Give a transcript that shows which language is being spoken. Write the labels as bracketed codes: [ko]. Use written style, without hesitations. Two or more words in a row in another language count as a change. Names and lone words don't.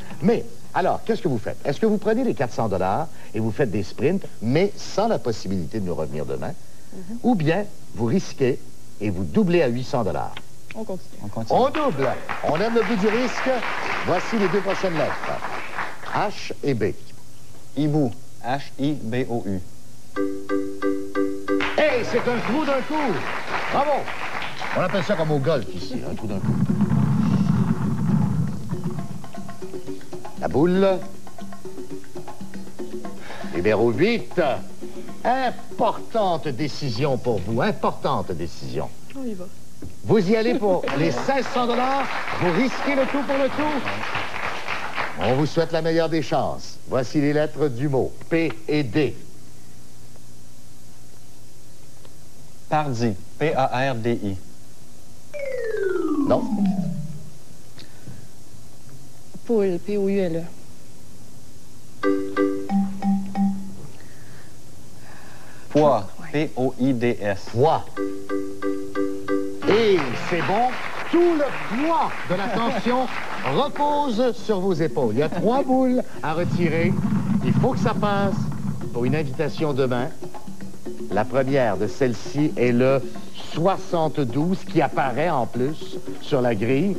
[fr] Mais, alors, qu'est-ce que vous faites? Est-ce que vous prenez les 400 $ et vous faites des sprints, mais sans la possibilité de nous revenir demain? Ou bien, vous risquez et vous doublez à 800 $? On continue. On continue. On double. On aime le but du risque. Voici les 2 prochaines lettres. H et B. Hibou. H-I-B-O-U. Hey, c'est un trou d'un coup. Bravo. On appelle ça comme au golf ici, un trou d'un coup. La boule. Numéro 8. Importante décision pour vous. Importante décision. On y va. Vous y allez pour les 1600 $. Vous risquez le tout pour le tout. On vous souhaite la meilleure des chances. Voici les lettres du mot. P et D. Pardi. P-A-R-D-I. Non. Poule. P-O-U-L-E. Poids. P-O-I-D-S. Poids. Et c'est bon. Tout le poids de la tension repose sur vos épaules. Il y a 3 boules à retirer. Il faut que ça passe pour une invitation demain. La première de celle-ci est le 72 qui apparaît en plus sur la grille.